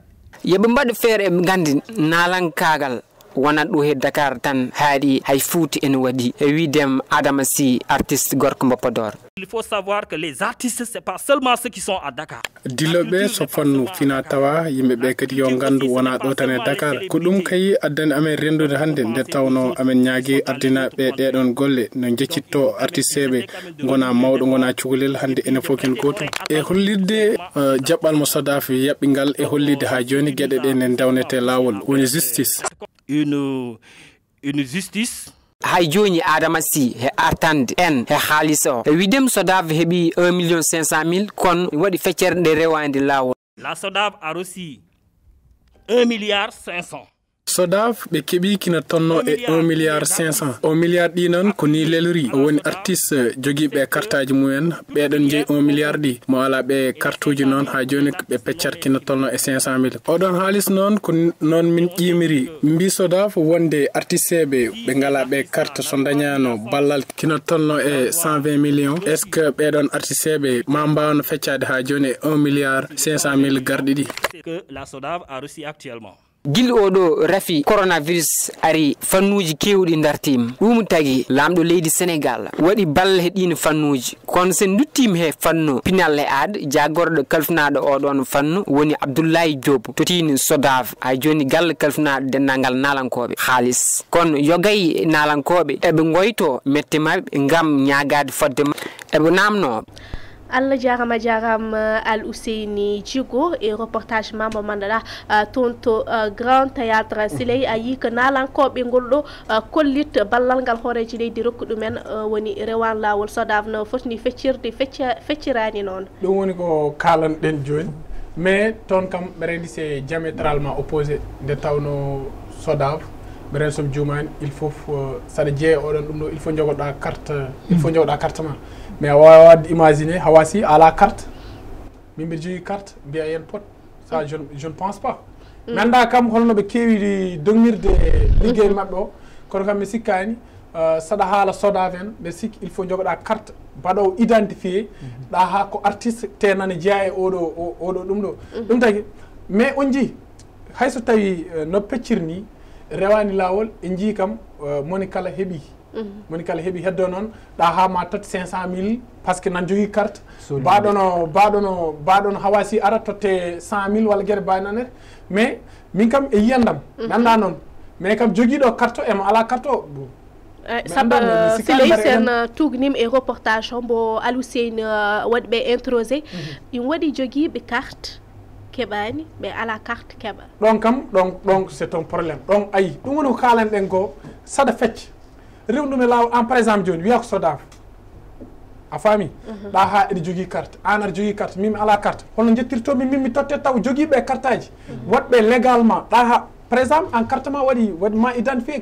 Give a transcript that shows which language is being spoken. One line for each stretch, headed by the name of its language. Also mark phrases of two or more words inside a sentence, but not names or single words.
Fula: yeɓe mbaɗa feere eɓe gandi nalankagal wonat ɗo he Dakar tan haaɗi hay Fouta ene waɗi e widem Adama Sy artiste gorko Mbo Podor.
French: Il faut savoir que les artistes c'est pas seulement ceux qui sont à Dakar.
Fula: Diloɓe so fannu fina tawa yimɓeɓe kadi yo gandu wona ɗo tan e Dakar ko ɗum kay addani amen rendude hande nde tawno amen ñaagui ardinaɓe ɗeɗon golle no jeccitto artisteɓe gona mawɗo gona cukalel hande ene fof ken goto e hollirde jaɓɓal mo SODAV yaɓɓingal e hollide ha joni gueɗe ɗe ne dawnete lawol woni justice
French: une justice
Fula: hay joni Adama Sy he artande en he haalis o e widem SODAV heeɓi 1 500 000 kon waɗi feccere nde rewande lawol.
French: La SODAV a reçu 1 milliard 500.
Fula: SODAV ɓe keeɓi kina tonno e 1 milliard 500 1 milliard ɗi noon ko ni lelori woni artiste joguiɓe carte aji mumen ɓeɗon jeeyi 1 milliard ɗi mo ala ɓe carte uji noon ha joni ɓe peccat kina tonno e 500 000 oɗon haalis noon ko noon min ƴimiri mbi SODAV wonde artiste ɓe ngala ɓe carte so dañano ballal kina tonno e 120 millions
French: est ce que
Fula: ɓeɗon artiste ɓe ma mbawno feccade ha joni e 1 milliard 500 000 garɗi ɗi
French: que la SODAV a reçu actuellement.
Fula: Gil oɗo rafi coronavirus ari fannuji kewɗi dartima ɗum tagui lamɗo leydi Sénégal waɗi balle he ɗin fannuji kono sen duttima he fannu pinal he aade jagorɗo kalfinaɗo oɗon fannu woni Abdoulaye Diop totini SODAV ha joni galle kalfinaɗo dendagal nalankoɓe haalis kono yogay nalankoɓe eɓe goyto mette mabɓe gam ñagade fodde mabɓe eɓe namno Allah jaram Al Ousseini Djigo et reportage mambo mandala tonto Grand Théâtre Siley ayi que nalankoɓe ngolɗo kollit ballal ngal horeji leydi rokkuɗumen woni rewan lawol SODAV no fotni feccirde feccirani noon ɗum woni ko kalanɗen joni mais toon kam ɓerendi
French: c'est diamétralement opposé
Fula: nde tawno SODAV ɓeren som jumani
French: il faut
Fula: saɗa jeeya oɗon ɗum ɗo
French: il faut
Fula: jogoɗa carte carte ma mais a wawa wadde imaginer hawasi ala carte min mbiɗa jogui carte mbiya yen pot
French: ça je ne pense pas
Fula: mi anda kam holno ɓe kewi dognirde liggey mabɓe o kono kam mi sikkani saɗa haala SODAV en ɓe sikki
French: il faut
Fula: jogoɗa carte baɗowo identifié ɗa ha ko artiste tenane jeeya e oɗo ɗum ɗo ɗum tagui mais on jii hayso tawi no peccirni rewani lawol e jii kam moni kala heeɓi moni kala heeɓi heddo noon ɗa ha ma totte 500 000
French: par ce que
Fula: nan jogui carte baɗono hawasi ara totte 100 000 walla gueɗe baynanere mais min kam e yiyandam mi anda noon mais kam joguiɗo carte o ema ala carte o saabu Siley sen tugnim e reportage o mbo Al Ousseini waɗi ɓe introsé ɗin waɗi joguiɓe carte keɓani ɓe ala carte keɓa ɗon kam ɗon
French: c'est un probléme
Fula: ɗon ayi ɗum woni ko kalanɗen ko saɗa fecca rewɗum e lawol an
French: par exemple
Fula: joni wiya ko SODAV a faami ɗa ha eɗe jogui carte an aɗa jogui carte min mi ala carte holno jettirtomi min mi totte taw joguiɓe carte aji waɗɓe légalement ɗa ha
French: par exemple
Fula: an carte ma waɗi ma identifié